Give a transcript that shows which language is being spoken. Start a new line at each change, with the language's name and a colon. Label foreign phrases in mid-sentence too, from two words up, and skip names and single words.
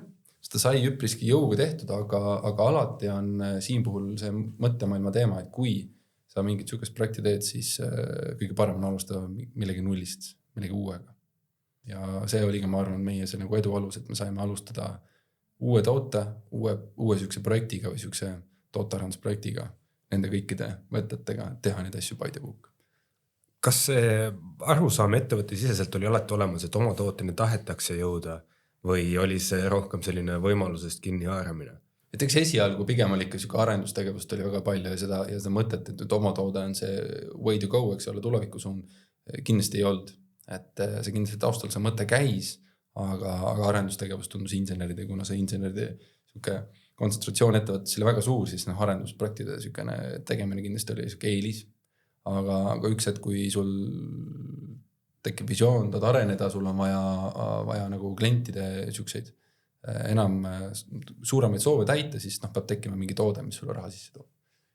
Estonian: Seda sai üpriski jõuga tehtud, aga alati on siin puhul see mõttemaailma teema, et kui sa mingit sükest projekti teed, siis kõige parem on alustada millegi nullist, millegi uuega. Ja see oli ka, ma arvan, meie see nagu edu alus, et me saime alustada uue toote, uue sükse projektiga või sükse tootearendusprojektiga, nende kõikide võtetega, teha neid asju
English: by the book.
Estonian: Kas see arusaam ettevõtte siseselt oli alati olemas, et oma tooteni tahetakse jõuda või oli see rohkem selline võimalusest kinni haaramine? Et eks esialgu pigem oli ikka siuke arendustegevust oli väga palju ja seda mõtet, et oma toode on see
English: way to go,
Estonian: eks ole, tulevikusuun kindlasti ei olnud. Et see kindlasti taustal see mõte käis, aga arendustegevust tundus inseneride, kuna see inseneride kontsentratsioon ettevõttes oli väga suur, siis arendusprojektide tegemine kindlasti oli eelis. Aga üks hetk, kui sul tekib visioon, tahad areneda, sul on vaja nagu klientide siukseid enam suuremaid soove täita, siis peab tekkima mingi toode, mis sulle raha sisse toob.